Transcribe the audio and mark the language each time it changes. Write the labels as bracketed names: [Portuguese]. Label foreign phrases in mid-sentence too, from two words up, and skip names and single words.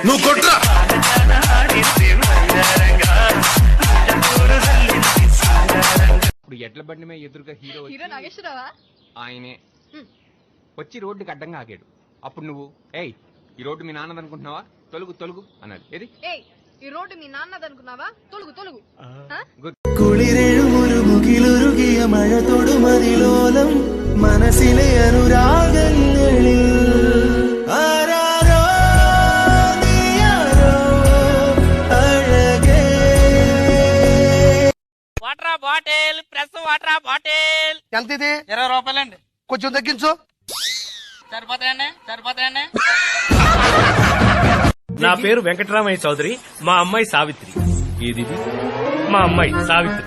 [Telugu] ఇప్పుడు ఎడ్ల బండి మీద ఎదురుగా హీరో నాగేశ్వరరావా? ఆయనే వచ్చి రోడ్డుకి అడ్డంగా ఆగాడు. అప్పుడు నువ్వు ఏయ్ ఈ రోడ్డు మీ నాన్నదనుకుంటున్నావా, తొలుగు తొలుగు అన్నాడు. ఏది ఈ రోడ్డు మీ నాన్నదనుకున్నావా, తొలుగు తొలుగు. [Malayalam] കുളിരെഴുമുരുകിലുരുകിയ മഴ തൊടുമതിലോലം മനസ്സിലെ അനുരാഗങ്ങളിൽ ആരാരോ നീയാരോ അഴകേ. [English] water bottle, press water bottle. [Telugu] ఎంత ఇది? 20 రూపాయలండి. కొంచెం తగ్గించు. సరిపోతాయండి. నా పేరు వెంకటరామయ్య చౌదరి. మా అమ్మాయి సావిత్రి. ఇది మా అమ్మాయి సావిత్రి.